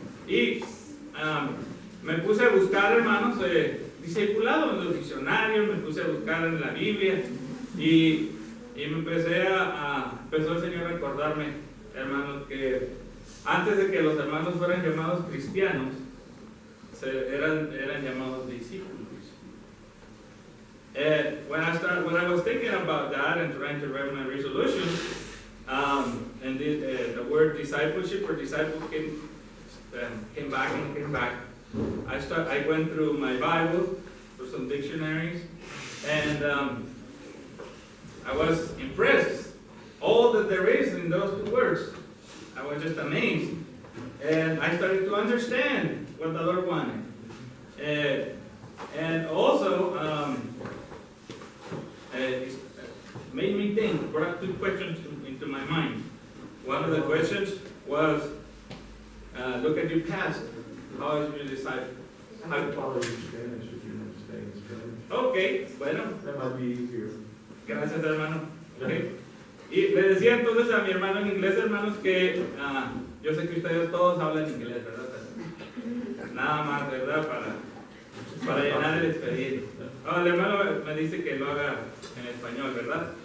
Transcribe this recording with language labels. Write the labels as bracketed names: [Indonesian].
[Spanish] Y me puse a buscar, hermanos, discipulado en los diccionarios, me puse a buscar en la Biblia y me empezó el Señor a recordarme, hermanos, que antes de que los hermanos fueran llamados cristianos, eran llamados discípulos. [English] When I was thinking about that and trying to write my resolution, and the word discipleship or disciple came back. I went through my Bible, through some dictionaries, and I was impressed. All that there is in those two words, I was just amazed. And I started to understand what the Lord wanted. And also, it made me think, brought two questions into my mind. One of the questions was, look at your past. How is your disciple? I can follow you Spanish if you understand Spanish. [Spanish] Okay, bueno. [English] That might be easier. [Spanish] Gracias, hermano. Okay. Y le decía entonces a mi hermano en inglés, hermanos, que yo sé que ustedes todos hablan inglés, ¿verdad? Nada más, ¿verdad? Para llenar el expediente. El hermano me dice que lo haga en español, ¿verdad?